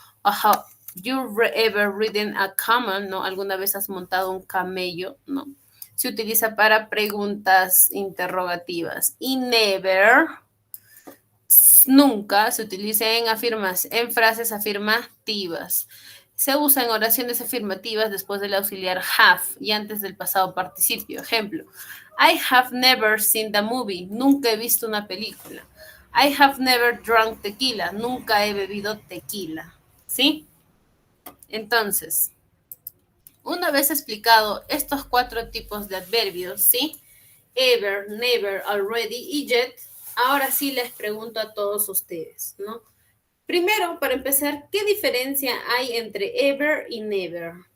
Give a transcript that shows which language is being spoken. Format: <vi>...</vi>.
<en>O have you ever ridden a camel?</en> <es>¿No? ¿Alguna vez has montado un camello? No. Se utiliza para preguntas interrogativas. Y never, nunca, se utiliza en frases afirmativas. Se usa en oraciones afirmativas después del auxiliar have y antes del pasado participio.</es> <en>Ejemplo, I have never seen the movie.</en> <es>Nunca he visto una película.</es> <en>I have never drunk tequila.</en> <es>Nunca he bebido tequila. ¿Sí? Entonces, una vez explicado estos 4 tipos de adverbios, ¿sí?</es> <en>Ever, never, already y yet,</en> <es>Ahora sí les pregunto a todos ustedes, ¿no? Primero, para empezar, ¿qué diferencia hay entre ever y never?</es>